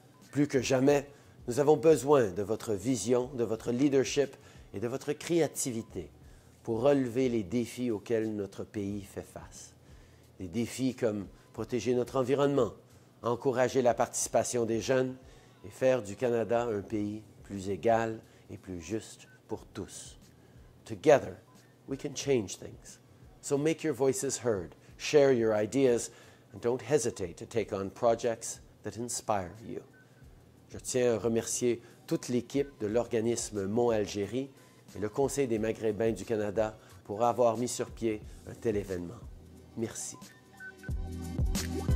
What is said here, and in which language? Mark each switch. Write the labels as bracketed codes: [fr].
[fr] Plus que jamais, nous avons besoin de votre vision, de votre leadership et de votre créativité pour relever les défis auxquels notre pays fait face. Des défis comme protéger notre environnement, encourager la participation des jeunes et faire du Canada un pays plus égal et plus juste pour tous. [en] Together, we can change things. So make your voices heard, share your ideas, and don't hesitate to take on projects that inspire you. [fr] Je tiens à remercier toute l'équipe de l'organisme Mont Algérie et le Conseil des Maghrébins du Canada pour avoir mis sur pied un tel événement. Merci.